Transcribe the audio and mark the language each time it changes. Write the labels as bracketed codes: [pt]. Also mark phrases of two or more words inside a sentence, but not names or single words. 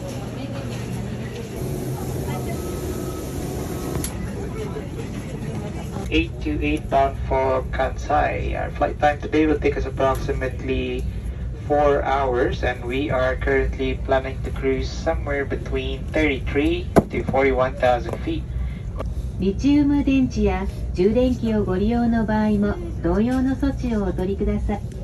[en] 828 bound for Kansai. Our flight time today will take us approximately 4 hours, and we are currently planning to cruise somewhere between 33 to 41,000 feet. [ja] リチウム電池や充電器をご利用の場合も同様の措置をお取りください。